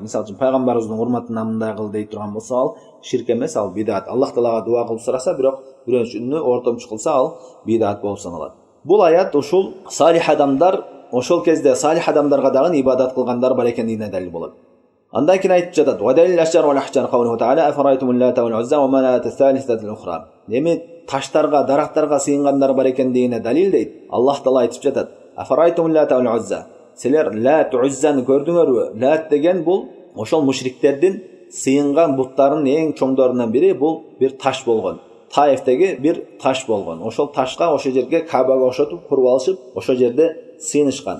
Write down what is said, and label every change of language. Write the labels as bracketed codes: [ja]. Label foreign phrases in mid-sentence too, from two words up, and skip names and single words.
[ky] Мисалы үчүн пайгамбарыбыздын урматына мындай кыл дей турган болсо, ал ширк эмес, ал бидат. Аллах Таалага дуа кылып сураса, бирок бирөөсүнү ортомчу кылса, ал бидат болуп саналат. Бул аят ушул салих адамдар, ошол кезде салих адамдарга дагы ибадат кылгандар бар экендигине далил болот. Андан кийин айтып жатат: [ar] "والدليل الأشجار والأحجار قوله تعالى أفرأيتم اللات والعزى ومناة الثالثة الأخرى." [ky] Эми таштарга, дарактарга сыйынгандар бар экендигине далил дейт. Аллах Таала айтып жатат: [ar] "أفرأيتم اللات والعزى." [ky] Силер лат, уззаны көрдүңөрбү? Лат деген бул ошол мушриктердин сыйынган буттарынын эң чоңдорунан бири, бул бир таш болгон. Таифтеги бир таш болгон. Ошол ташка, ошол жерге Кабага ошотуп куруп алышып, ошол жерде сыйынышкан.